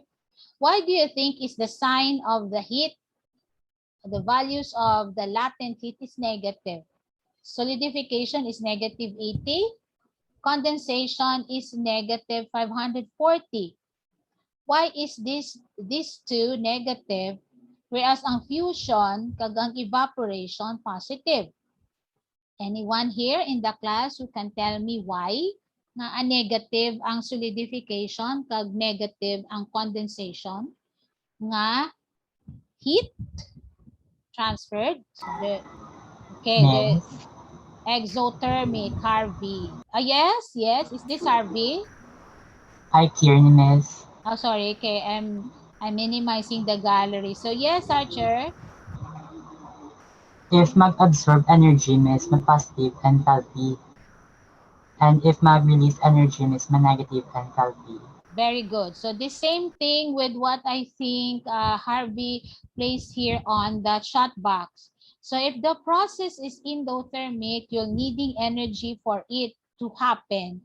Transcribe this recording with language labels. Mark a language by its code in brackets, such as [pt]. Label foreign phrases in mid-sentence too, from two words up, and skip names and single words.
[en] Why do you think is the sign of the heat, the values of the latent heat is negative? Solidification is negative 80. Condensation is negative 540. Why is these two negative, whereas [hil] ang fusion kag ang evaporation [en] positive? Anyone here in the class who can tell me why [hil] nga negative ang solidification kag negative ang condensation nga [en] heat transferred? So the exothermic, Harvey. Yes, is this Harvey? Hi, Kieran, Miss. Oh, sorry. Okay, I'm minimizing the gallery. So yes, Archer. [hil] If mag-absorb energy, Miss, mag-positive enthalpy. [en] And if [hil] mag-release energy, Miss, mag-negative enthalpy. [en] Very good. So the same thing with what I think Harvey placed here on the chat box. So if the process is endothermic, you're needing energy for it to happen.